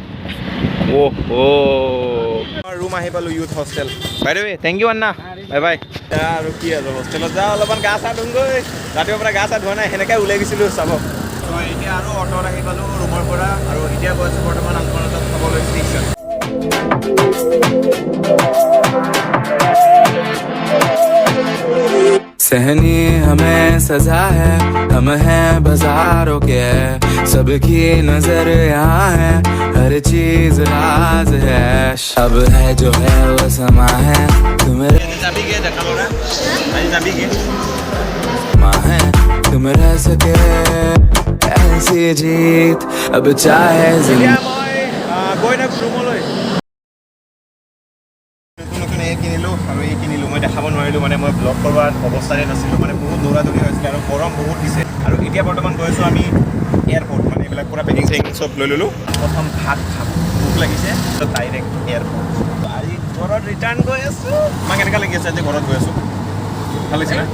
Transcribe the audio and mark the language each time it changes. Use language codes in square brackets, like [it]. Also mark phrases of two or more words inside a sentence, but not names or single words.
[as] ৰুম আহি পালোঁ [en] youth hostel by the way thank you [as] আন্না [en] bye bye [as] আৰু কি আৰু হোষ্টেলত যাওঁ অলপমান গা চা ধুওঁগৈ ৰাতিপুৱাৰ পৰা গা চা ধোৱা নাই সেনেকৈ ওলাই গৈছিলোঁ চাব এতিয়া আৰু অট'ত আহি পালোঁ ৰুমৰ পৰা আৰু এতিয়া গৈ আছোঁ বৰ্তমান আংকলৰ তাত খাবলৈ ষ্টেচন [hi] सहनी हमें सजा है हम हैं बाजारों के सबकी नजर यहाँ है हर चीज राज है अब है जो है वो समा है तुम समा है तुम रह सके ऐसी जीत अब चाहे जिंदगी [as] গৈ থাকোঁ ৰুমলৈ নতুন এই কিনিলোঁ আৰু এই কিনিলোঁ মই দেখাব নোৱাৰিলোঁ মানে মই ব্লগ কৰোৱাৰ অৱস্থাতে নাছিলোঁ মানে বহুত দৌৰা দৌৰি হৈছিলে আৰু গৰম বহুত দিছে আৰু এতিয়া বৰ্তমান গৈ আছোঁ আমি এয়াৰপৰ্ট মানে এইবিলাক পূৰা [en] packing checking [as] চব লৈ ল'লোঁ প্ৰথম ভাত খাব ভোক লাগিছে [en] direct airport [as] আজি ঘৰত ৰিটাৰ্ণ গৈ আছোঁ আমাক কেনেকুৱা লাগি আছে আজি ঘৰত গৈ আছোঁ ভাল লাগিছে না